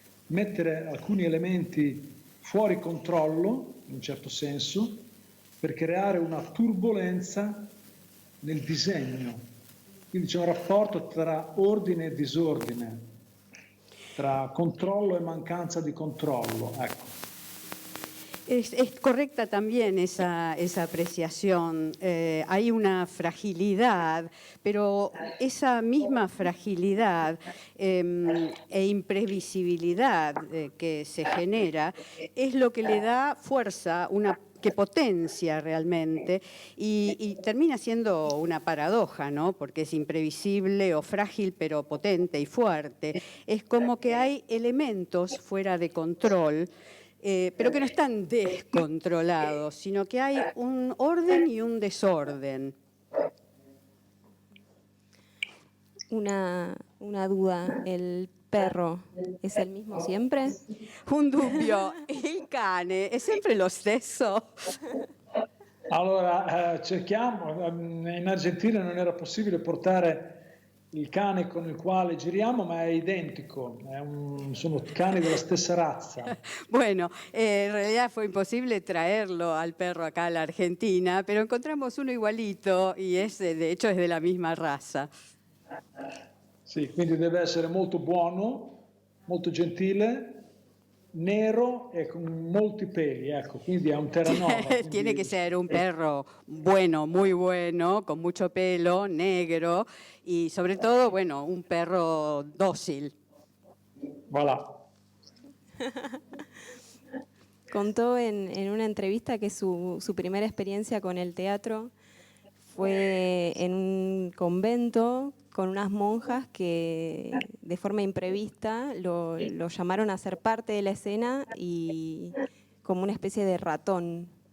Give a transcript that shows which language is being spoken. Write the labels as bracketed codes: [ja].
[it] Mettere alcuni elementi fuori controllo, in un certo senso, per creare una turbolenza nel disegno. Quindi c'è un rapporto tra ordine e disordine, tra controllo e mancanza di controllo. Ecco. [es] Es correcta también esa apreciación. Hay una fragilidad, pero esa misma fragilidad e imprevisibilidad que se genera es lo que le da fuerza, que potencia realmente, y termina siendo una paradoja, ¿no? Porque es imprevisible o frágil, pero potente y fuerte. Es como que hay elementos fuera de control, pero que no están descontrolados, sino que hay un orden y un desorden. Una duda, ¿el perro es el mismo siempre? [it] Un dubbio, il cane è sempre lo stesso? Allora, cerchiamo, in Argentina non era possibile portare il cane con il quale giriamo, ma è identico, sono cani della stessa razza. [es] Bueno, en realidad fue imposible traerlo al perro acá a la Argentina, pero encontramos uno igualito y de hecho es de la misma raza. [it] Sì, quindi deve essere molto buono, molto gentile, nero e con molti peli, ecco, quindi è un Terranova. [es] Tiene que ser un perro bueno, muy bueno, con mucho pelo, negro y sobre todo, bueno, un perro dócil. [fr] Voilà. [es] Contó en una entrevista que su primera experiencia con el teatro fue en un convento con unas monjas que de forma imprevista lo llamaron a ser parte de la escena y como una especie de ratón.